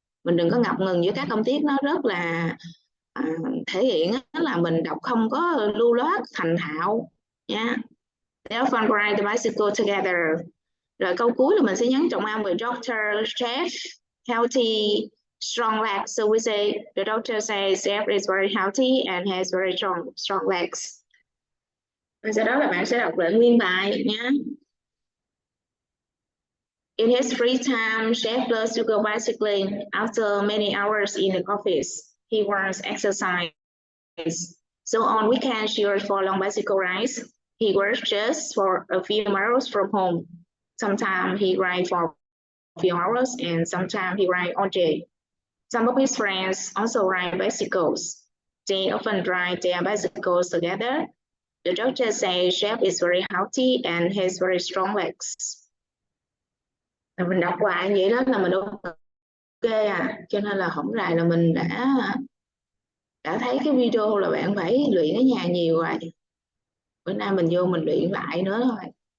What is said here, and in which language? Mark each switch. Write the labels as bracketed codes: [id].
[vi] Mình đừng có ngập ngừng với các âm tiết, nó rất là thể hiện là mình đọc không có lưu loát thành thạo nha. [en] They often ride the bicycle together. [vi] Rồi câu cuối là mình sẽ nhấn trọng âm với doctor, chef, healthy, strong legs. [en] So we say the doctor says chef is very healthy and has very strong legs. [vi] Và sau đó là bạn sẽ đọc lại nguyên bài nhé. [en] In his free time, chef loves to go bicycling. After many hours in the office, he wants exercise. So on weekends, he goes for long bicycle rides. He works just for a few miles from home. Sometimes he rides for a few hours and sometimes he rides all day. Some of his friends also ride bicycles. They often ride their bicycles together. The doctor says chef is very healthy and has very strong legs. [vi] Mình đọc lại vậy đó là mình ok cho nên là hổng rày là mình đã thấy cái video là bạn phải luyện ở nhà nhiều rồi. Bữa nay mình vô mình luyện lại nữa thôi.